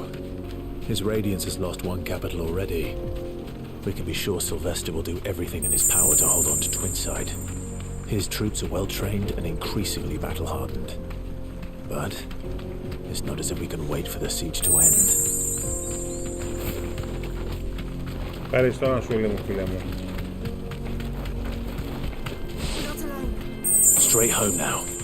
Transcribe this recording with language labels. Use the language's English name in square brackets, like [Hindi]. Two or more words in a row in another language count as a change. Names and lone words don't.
[English] His Radiance has lost one capital already. We can be sure Sylvester will do everything in his power to hold on to Twinside. His troops are well-trained and increasingly battle-hardened. But it's not as if we can wait for the siege to end. [Greek] Ευχαριστώ να σου έλεγα, φίλε μου. [English] Straight home now.